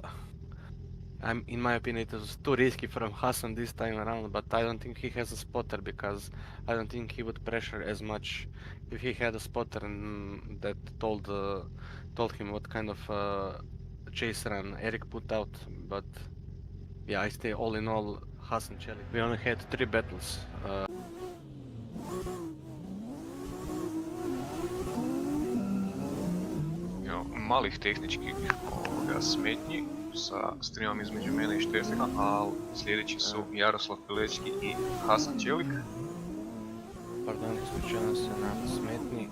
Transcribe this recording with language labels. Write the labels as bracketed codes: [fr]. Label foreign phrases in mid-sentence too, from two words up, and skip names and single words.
[en] In my opinion, it was too risky from Hasan this time around, but I don't think he has a spotter because I don't think he would pressure as much if he had a spotter and that told him what kind of chase run Eric put out. But yeah, I stay all in all Hasan Celik. We only had 3 battles. [hr] Evo, malih tehničkih smetnji sa streamom između mene i Štefana, ali sljedeći su Jaroslav Pilečki i Hasan Celik. Pardon, ispričavam se na smetnji.